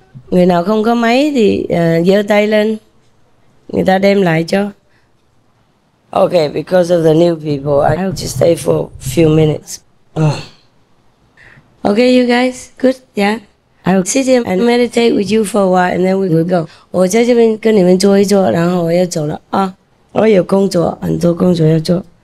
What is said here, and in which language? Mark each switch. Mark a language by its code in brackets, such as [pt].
[vi] Người nào không có máy thì giơ tay lên, người ta đem lại cho. [en] Okay, because of the new people, I have to stay for a few minutes. Okay, you guys, good, yeah. I will sit here and meditate with you for a while, and then we will go. [zh] 我在这边跟你们坐一坐，然后我要走了啊。我有工作，很多工作要做。